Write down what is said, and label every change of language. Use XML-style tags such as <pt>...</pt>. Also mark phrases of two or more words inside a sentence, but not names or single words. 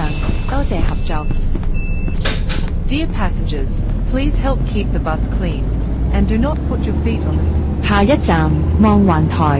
<yue>多謝合作。</yue> <en>Dear passengers, please help keep the bus clean, and do not put your feet on the seat.</en> <yue>下一站望環台。</yue>